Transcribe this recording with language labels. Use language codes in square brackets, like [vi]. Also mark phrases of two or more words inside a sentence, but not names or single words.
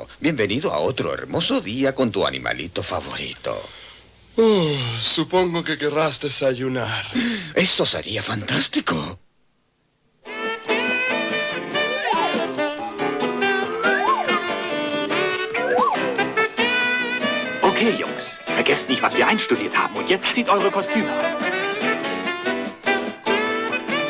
[es] Bienvenido a otro hermoso día con tu animalito favorito. Supongo que querrás desayunar. Eso sería fantástico. [de] Okay, Jungs, vergesst nicht, was wir einstudiert haben. Und jetzt zieht eure Kostüme an.